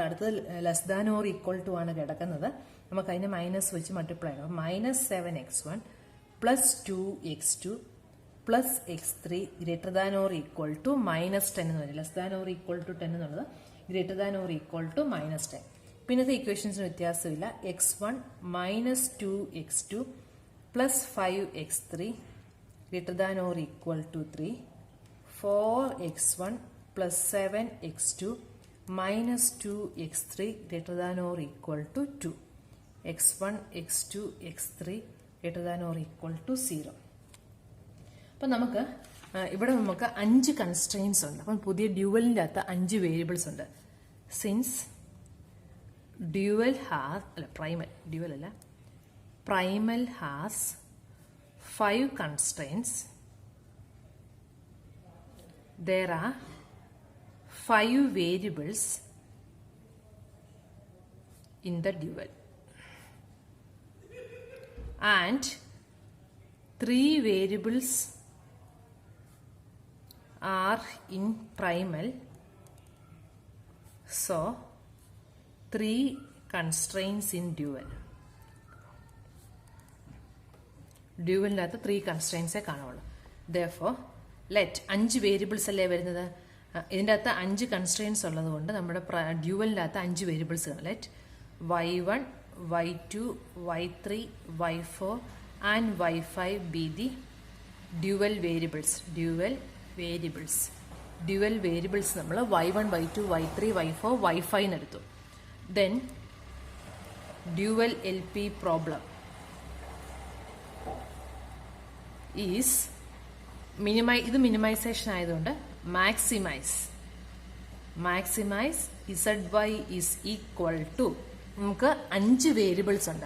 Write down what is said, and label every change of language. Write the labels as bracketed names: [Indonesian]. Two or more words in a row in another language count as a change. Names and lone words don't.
[Malayalam] അടുത്തത് [English] less than or equal to [Malayalam] ആണ് കിടക്കുന്നത്. നമുക്ക് അതിന് മൈനസ് വെച്ച് മൾട്ടിപ്ലൈ ചെയ്യണം. [English] -7x1 plus 2x2 plus x3 greater than or equal to -10 [Malayalam] എന്ന് പറയും. [English] less than or equal to 10 എന്നുള്ളത് greater than or equal to -10. [Malayalam] പിന്നത്തെ ഇക്വേഷൻസിന് വ്യത്യാസമില്ല. [English] x1 minus 2x2 plus 5x3 greater than or equal to 3, 4x1 plus 7x2 minus 2x3 greater than or equal to 2, x1, x2, x3 greater than or equal to 0. [Malayalam] അപ്പം നമുക്ക് ഇവിടെ നമുക്ക് 5 കൺസ്ട്രെയിൻസ് ഉണ്ട്. അപ്പം പുതിയ ഡ്യുവലിൻ്റെ അകത്ത് 5 വേരിയബിൾസ് ഉണ്ട്. [English] സിൻസ് primal has 5 constraints, there are 5 variables in the dual and 3 variables are in primal, so 3 constraints in dual. [Malayalam] ഡ്യുവലിൻ്റെ അകത്ത് 3 കൺസ്ട്രെയിൻസേ കാണുള്ളൂ. [English] Therefore, let [Malayalam] 5 വേരിയബിൾസ് അല്ലേ വരുന്നത്. ഇതിൻ്റെ അകത്ത് 5 കൺസ്ട്രെയിൻസ് ഉള്ളത് കൊണ്ട് നമ്മുടെ ഡ്യുവലിൻ്റെ അകത്ത് 5 വേരിയബിൾസ് കാണും. [English] let y1, y2, y3, y4 and y5 be the dual variables. [Malayalam] ഡ്യുവൽ വേരിയബിൾസ് നമ്മൾ y1, y2, y3, y4, y5 എന്നെടുത്തു. [English] then dual LP problem is [Malayalam] ഇത് മിനിമൈസേഷൻ ആയതുകൊണ്ട് [English] maximise ZY is equal to [Malayalam] നമുക്ക് 5 വേരിയബിൾസ് ഉണ്ട്.